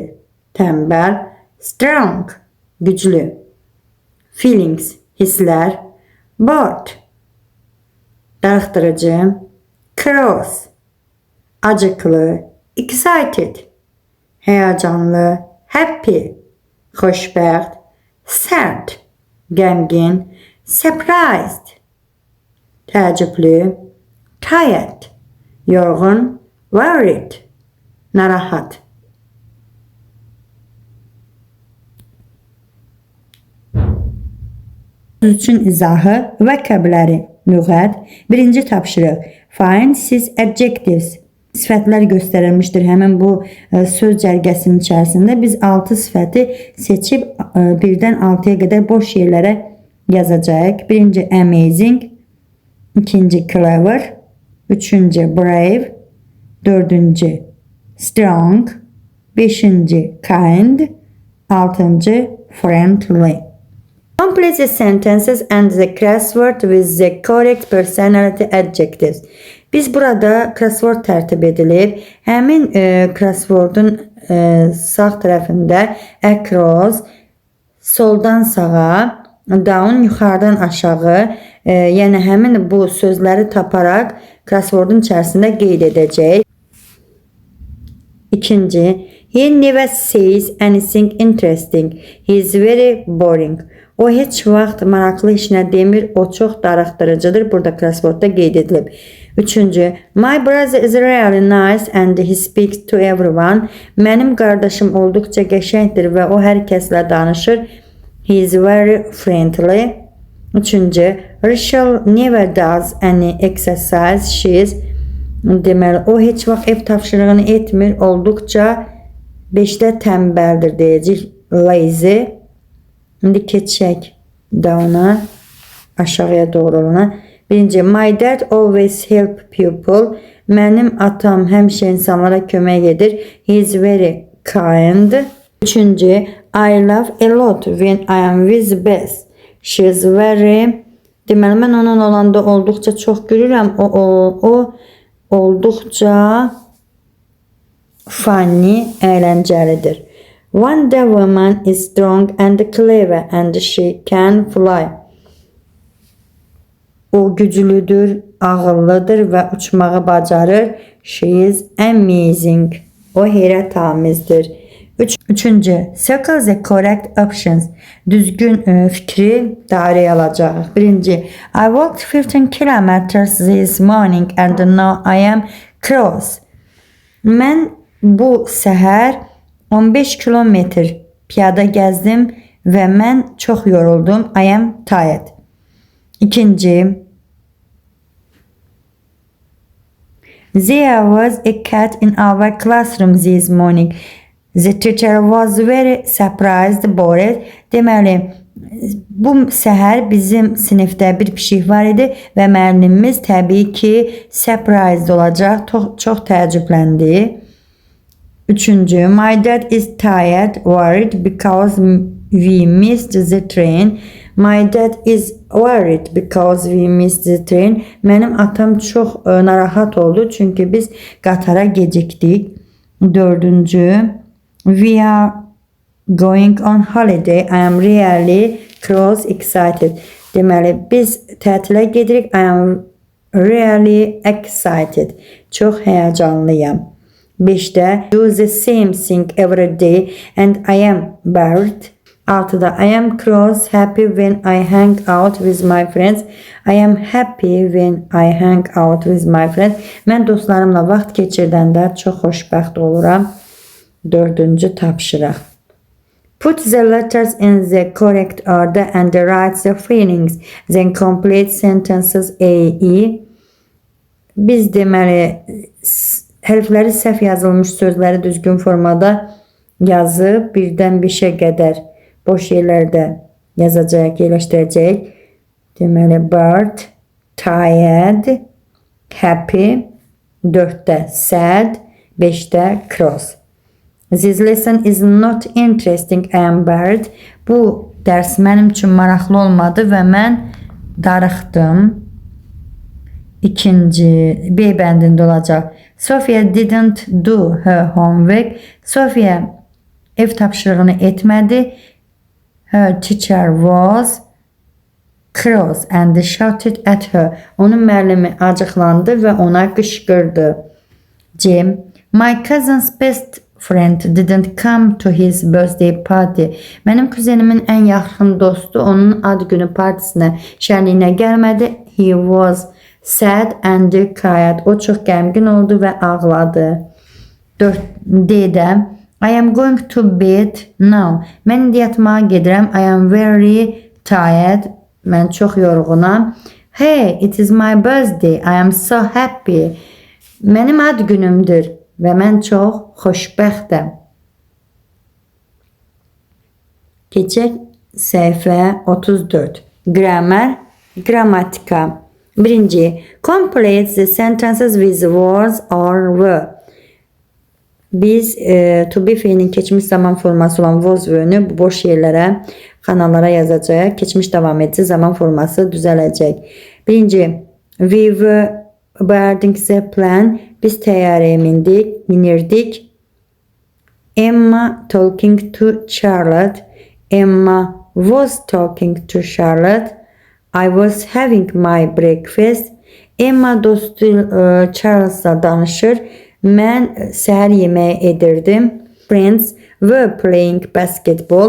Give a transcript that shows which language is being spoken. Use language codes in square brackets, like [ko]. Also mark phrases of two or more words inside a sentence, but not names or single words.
[az] tənbəl, strong, güclü, feelings, hisslər, bored, darıxdırıcı, cross, acıklı, excited, həyəcanlı, happy, xoşbəxt, sad, qəmgin, surprised, təəccüblü, tired, yorğun, worried, narahat. Söz üçün izahı və kəbləri. Lüğət. Birinci tapşırıq. [en] Find six adjectives. [az] Sifətlər göstərilmişdir. Həmin bu söz cərgəsinin içərisində biz 6 sifəti seçib 1-dən 6-ya qədər boş yerlərə yazacağıq. Birinci amazing, ikinci clever, üçüncü brave, dördüncü strong, beşinci kind, altıncı friendly. [en] Complete the sentences and the crossword with the correct personality adjectives. [az] Biz burada crossword tərtib edilib. Həmin crosswordun sağ tərəfində across, soldan sağa down yuxarıdan aşağı, yəni həmin bu sözləri taparaq crosswordun içərisində qeyd edəcək. İkinci, [en] he never says anything interesting. He is very boring. [az] O heç vaxt maraqlı iş nə demir, o çox darıxdırıcıdır. Burada crosswordda qeyd edilib. Üçüncü, [en] my brother is really nice and he speaks to everyone. [az] Mənim qardaşım olduqca qəşəngdir və o hər kəslə danışır. [en] He is very friendly. [az] Üçüncü, [en] Rachel never does any exercise. [az] She is, deməli, o heç vaxt ev tapşırığını etmir, olduqca 5-də tənbəldir deyəcək. [en] Lazy. [az] İndi keçək down'a, aşağıya doğru olana. Birinci, [en] my dad always help people. [az] Mənim atam həmişə insanlara kömək edir. [en] He is very kind. Üçüncü, I laugh a lot when I am with Beth. She is very... [az] Deməli, mən onun olanda olduqca çox gülürəm. O olduqca funny, əyləncəlidir. [en] Wonder Woman is strong and clever and she can fly. [az] O güclüdür, ağıllıdır və uçmağı bacarır. [en] She is amazing. [az] O heyrətamizdir. Üçüncü, [en] circle the correct options. [az] Düzgün fikri dairəyə alacağıq. Birinci, [en] I walked 15 kilometers this morning and now I am cross. [az] Mən bu səhər 15 kilometr piyada gəzdim və mən çox yoruldum. [en] I am tired. İkinci, there was a cat in our classroom this morning. The teacher was very surprised about it. [az] Deməli, bu səhər bizim sinifdə bir pişik var idi və müəllimimiz təbii ki, surprised olacaq, çox təəccübləndi. Üçüncü, [en] my dad is tired, worried because we missed the train. My dad is worried because we missed the train. [az] Mənim atam çox narahat oldu çünki biz qatara gecikdik. Dördüncü, [en] we are going on holiday. I am really cross excited. [az] Deməli, biz tətilə gedirik. [en] I am really excited. [az] Çox həyəcanlıyam. 5-də, [en] do the same thing every day and I am bored. 6-da, I am cross, happy when I hang out with my friends. I am happy when I hang out with my friends. [az] Mən dostlarımla vaxt keçirdəndə çox xoşbəxt oluram. 4-cü tapşırıq. [en] Put the letters in the correct order and write the feelings. Then complete sentences A-E. [az] Biz deməli hərfləri səhv yazılmış sözləri düzgün formada yazıb birdən 5-ə qədər boş yerlərdə yazacaq, yerləşdirəcək. [en] Deməli, bored, tired, happy, 4-də sad, 5-də cross. This lesson is not interesting, I am bored. [az] Bu dərs mənim üçün maraqlı olmadı və mən darıxdım. İkinci, B bəndində olacaq. [en] Sophia didn't do her homework. [az] Sophia ev tapşırığını etmədi. [en] Her teacher was cross and shouted at her. [az] Onun müəllimi acıqlandı və ona qışqırdı. [en] C. My cousin's best friend didn't come to his birthday party. [az] Mənim kuzenimin ən yaxın dostu onun ad günü partisinə, şənliyinə gəlmədi. [en] He was sad and cried. [az] O çox qəmgin oldu və ağladı. 4-də, [en] I am going to bed now. [az] Mən indi yatmağa gedirəm. [en] I am very tired. [az] Mən çox yorğunam. [en] Hey, it is my birthday. I am so happy. [az] Mənim ad günümdür və mən çox xoşbəxtəm. Keçək səhifə 34. Grammar, qrammatika. Birinci, [en] complete the sentences with words or were. [az] Biz [en] to be [az] fiilinin keçmiş zaman forması olan [en] was were- [az] nü bu boş yerlərə, xanalara yazacaq. Keçmiş davam edici zaman forması düzələcək. Birinci, [en] we were boarding the plane. [az] Biz təyyarəyə minirdik. [en] Emma talking to Charlotte. Emma was talking to Charlotte. I was having my breakfast. [az] Emma dostu Charles'la danışır. Mən səhər yeməyi edirdim. [en] Friends were playing basketball.